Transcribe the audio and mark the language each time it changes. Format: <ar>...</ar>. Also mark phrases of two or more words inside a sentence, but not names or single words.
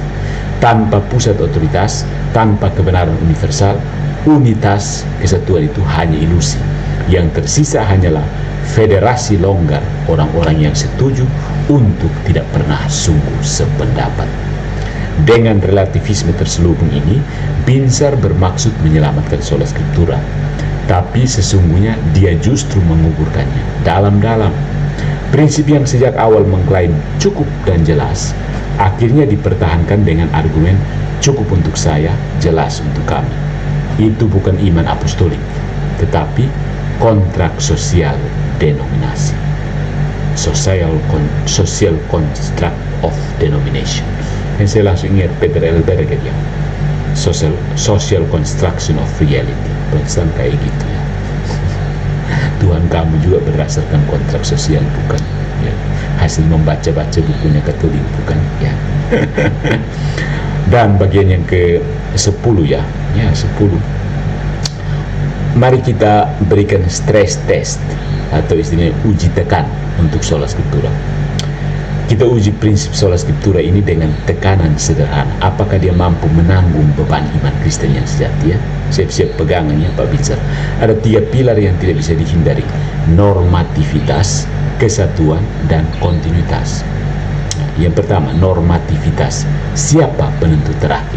<id>Tanpa pusat otoritas, tanpa kebenaran universal, unitas kesatuan itu hanya ilusi. Yang tersisa hanyalah federasi longgar orang-orang yang setuju untuk tidak pernah sungguh sependapat. Dengan relativisme terselubung ini, Binzer bermaksud menyelamatkan</id> <la>sola scriptura,</la> <id>tapi sesungguhnya dia justru menguburkannya dalam-dalam. Prinsip yang sejak awal mengklaim cukup dan jelas, akhirnya dipertahankan dengan argumen cukup untuk saya, jelas untuk kami. Itu bukan iman apostolik, tetapi kontrak sosial denominasi.</id> <en>Social construct of denomination.</en> <id>Dan saya langsung ingat Peter L. Berger ya.</id> <en>social construction of reality.</en> <id>Protestan kayak gitu ya. Tuhan kamu juga berdasarkan kontrak sosial, bukan ya. Hasil membaca-baca bukunya Katolik, bukan ya. Dan bagian yang ke-10 ya 10. Mari kita berikan</id> <en>stress test</en> <id>atau istilahnya uji tekan untuk</id> <la>sola scriptura.</la> <id>Kita uji prinsip</id> <la>sola scriptura</la> <id>ini dengan tekanan sederhana. Apakah dia mampu menanggung beban iman Kristen yang sejati ya? Siap-siap pegangannya Pak Binzer. Ada 3 pilar yang tidak bisa dihindari: normativitas, kesatuan, dan kontinuitas. Yang pertama, normativitas. Siapa penentu terakhir?</id>